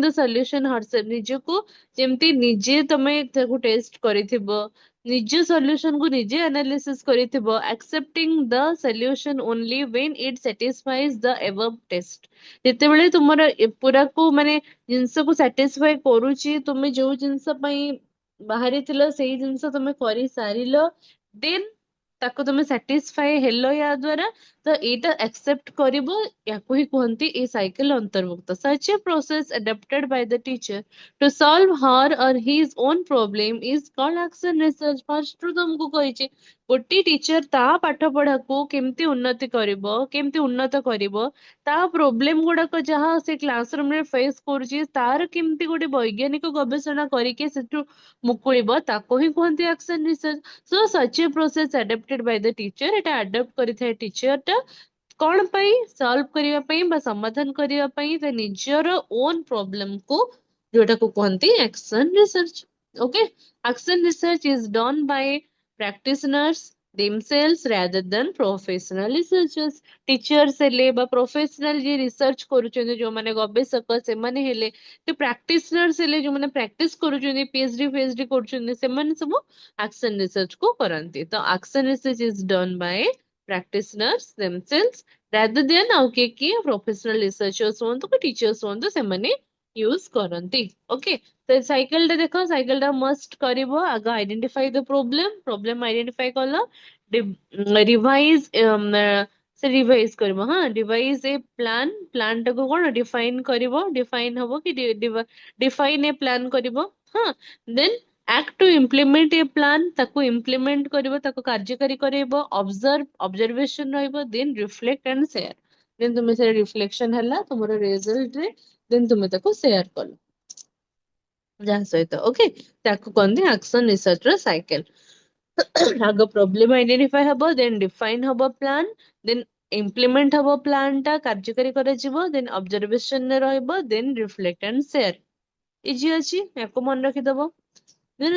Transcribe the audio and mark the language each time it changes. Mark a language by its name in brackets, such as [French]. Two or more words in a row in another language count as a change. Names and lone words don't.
[English] the solution herself [Odia] ନିଜକୁ ଯେମିତି ନିଜେ ତମେ ତାକୁ ଟେଷ୍ଟ କରିଥିବ ନିଜ ସଲ୍ୟୁସନ କୁ ନିଜେ ଆନାଲିସିସ୍ କରିଥିବ [English] accepting the solution only when it satisfies the above test [Odia] ଯେତେବେଳେ ତୁମର ପୁରାକୁ ମାନେ ଜିନିଷକୁ ସାଟିସ୍ଫାଇ କରୁଛି ତୁମେ ଯୋଉ ଜିନିଷ ପାଇଁ ବାହାରିଥିଲ ସେଇ ଜିନିଷ ତମେ କରିସାରିଲ ଦେନ୍ ତାକୁ ତମେ ସାଟିସ୍ଫାଏ ହେଲ ୟା ଦ୍ଵାରା ତ ଏଇଟା ଆକ୍ସେପ୍ଟ କରିବ ୟାକୁ ହିଁ କୁହନ୍ତି ଏଇ ସାଇକେଲ ଅନ୍ତର୍ଭୁକ୍ତ [English] such a process adapted by the teacher to solve her or his own problem is called action research [Odia] first ରୁ ତମକୁ କହିଛି ଗୋଟେ ଟିଚର ତା ପାଠ ପଢାକୁ କେମିତି ଉନ୍ନତି କରିବ କେମିତି ଉନ୍ନତ କରିବ ତା ପ୍ରୋବ୍ଲେମ ଗୁଡାକ ଯାହା ସେ [English] class room [Odia] ରେ ଫେସ୍ କରୁଛି ତାର କେମିତି ଗୋଟେ ବୈଜ୍ଞାନିକ ଗବେଷଣା କରିକି ସେଠୁ ମୁକୁଳିବ ତାକୁ ହିଁ କୁହନ୍ତି [English] action research so such a process adapted by the teacher [Odia] ଏଟା adopt କରିଥାଏ ଟିଚର ଟା କଣ ପାଇଁ ସଲ୍ଭ କରିବା ପାଇଁ ବା ସମାଧାନ କରିବା ପାଇଁ ତା ନିଜର [English] own problem [Odia] କୁ ଯୋଉଟାକୁ କୁହନ୍ତି [English] action research okay action research is done by practitioners themselves rather than professional researchers. [Odia] Teachers ହେଲେ ବା professional ଯିଏ research କରୁଛନ୍ତି ଯୋଉମାନେ ଗବେଷକ ସେମାନେ ହେଲେ ତ practitioners ହେଲେ ଯୋଉମାନେ practice କରୁଛନ୍ତି PhD କରୁଛନ୍ତି ସେମାନେ ସବୁ [English] action research [Odia] କୁ କରନ୍ତି। [English] ତ action research is done by practitioners themselves rather than [Odia] ଆଉ କିଏ କିଏ [English] professional researchers [Odia] ହୁଅନ୍ତୁ କି teachers ହୁଅନ୍ତୁ ସେମାନେ use କରନ୍ତି। ଓକେ ତ ସାଇକେଲ ଟା ଦେଖ ସାଇକେଲ ଟା ମଷ୍ଟ କରିବ ଆଗ [English] identify the problem identify [Odia] କଲ ରିଭାଇଜ ସେ ରିଭାଇଜ କରିବ ହଁ [English] revise a plan [Odia] ଟାକୁ କଣ ଡିଫାଇନ କରିବ ଡିଫାଇନ ହବ କି [English] define a plan [Odia] କରିବ ହଁ [English] then act to implement a plan [Odia] ତାକୁ implement କରିବ ତାକୁ କାର୍ଯ୍ୟକାରୀ କରେଇବ observation ରହିବ [English] then reflect and share then [Odia] ତୁମେ ସେ ରିଫ୍ଲେକ୍ସନ ହେଲା ତୁମର ରେଜଲ୍ଟ ରେ then ତୁମେ ତାକୁ ସେୟାର କଲ ଯାହା ସହିତ ଓକେ ତାକୁ କହନ୍ତି [English] action research [Odia] ର ସାଇକେଲ ଆଗ [English] problem identify [Odia] ହବ [English] then define [Odia] ହବ ପ୍ଲାନ୍ [English] then implement [Odia] ହବ ପ୍ଲାନ୍ ଟା କାର୍ଯ୍ୟକାରୀ କରାଯିବ [English] then observation [Odia] ରେ ରହିବ [English] then reflect and share easy [Odia] ଅଛି ୟାକୁ ମନେ ରଖିଦବ ଦେନ୍